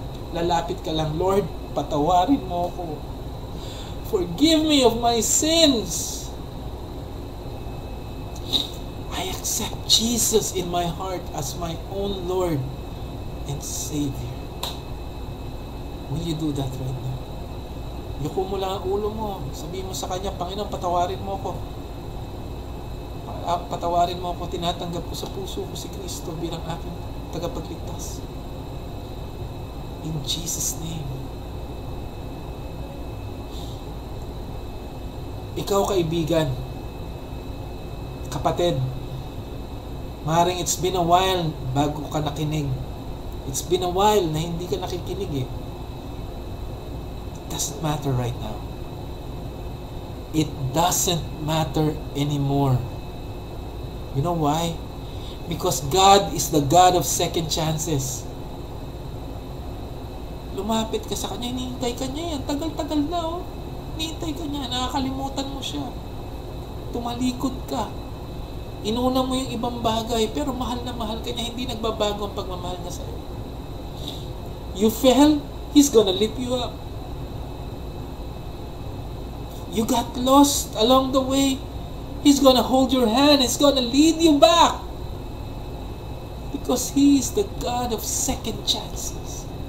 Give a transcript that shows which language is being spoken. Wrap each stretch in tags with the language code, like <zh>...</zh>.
<tl>Lalapit ka lang, Lord, patawarin mo ako.</tl> <en>Forgive me of my sins. I accept Jesus in my heart as my own Lord and Savior. Will you do that right now?</en> <tl>Yuko mo lang ang ulo mo. Sabihin mo sa Kanya, Panginoon, patawarin mo ako. Patawarin mo ako. Tinatanggap ko sa puso ko si Kristo bilang aking tagapagligtas.</tl> <en>In Jesus' name.</en> <tl>Ikaw, kaibigan, kapatid, maaaring</tl> <en>it's been a while</en> <tl>bago ka nakinig.</tl> <en>It's been a while</en> <tl>na hindi ka nakikinig eh.</tl> <en>Doesn't matter right now. It doesn't matter anymore. You know why? Because God is the God of second chances.</en> <tl>Lumapit ka sa Kanya, hinihintay ka niya yan. Tagal-tagal na oh. Hinihintay ka niya, nakakalimutan mo siya. Tumalikod ka. Inuna mo yung ibang bagay, pero mahal na mahal ka niya. Hindi nagbabago ang pagmamahal niya sa'yo.</tl> <en>You fell, He's gonna lift you up. You got lost along the way, He's gonna hold your hand. He's gonna lead you back. Because He is the God of second chances.</en>